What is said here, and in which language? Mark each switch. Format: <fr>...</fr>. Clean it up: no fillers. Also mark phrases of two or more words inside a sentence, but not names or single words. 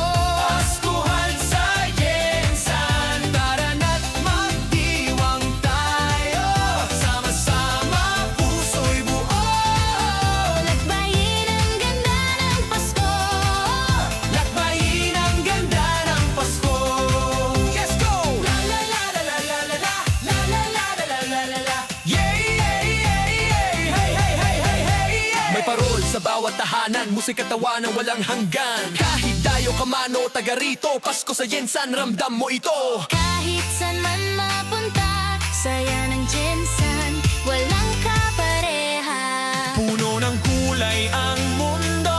<tl>Paskuhan sa Jensen, tara na't magdiwang tayo. Sama-sama, puso'y buo. Lakbayin ang ganda ng Pasko. Lakbayin ang ganda ng Pasko.</tl> <en>Let's go! La la la la la la la la la la la la la la la. Yay, yay, yay, yay. Hey, hey, hey, hey, hey, yay.</en> <tl>May parol sa bawat tahanan, musika tawanan walang hanggan. Kahit dayo ka man o taga rito, Pasko sa Jensen, ramdam mo ito. Kahit saan man mapunta, saya ng Jensen, walang kapareha. Puno ng kulay ang mundo.</tl>